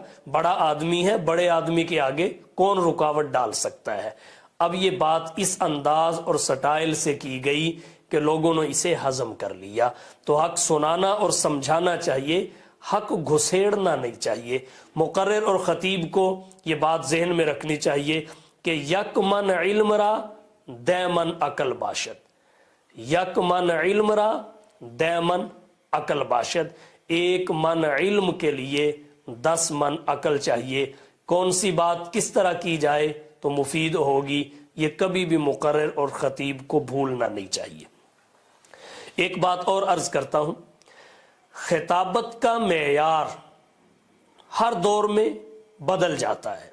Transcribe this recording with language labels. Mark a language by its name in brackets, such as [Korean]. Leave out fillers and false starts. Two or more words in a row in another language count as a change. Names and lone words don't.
[Urdu] بڑا آدمی ہے، بڑے آدمی کے آگے کون رکاوٹ ڈال سکتا ہے؟ اب یہ بات اس انداز اور سٹائل سے کی گئی کہ لوگوں نے اسے ہضم کر لیا۔ تو حق سنانا اور سمجھانا چاہیے، حق گھسیڑنا نہیں چاہیے۔ مقرر اور خطیب کو یہ بات ذہن میں رکھنی چاہیے کہ [Persian] یک من علم را دیمن عقل باشد، یک من علم را دیمن عقل باشد، [Urdu] ایک من علم کے لیے 10 من عقل چاہیے۔ کون سی بات کس طرح کی جائے تو مفید ہوگی، یہ کبھی بھی مقرر اور خطیب کو بھولنا نہیں چاہیے۔ ایک بات اور عرض کرتا ہوں، خطابت کا معیار ہر دور میں بدل جاتا ہے۔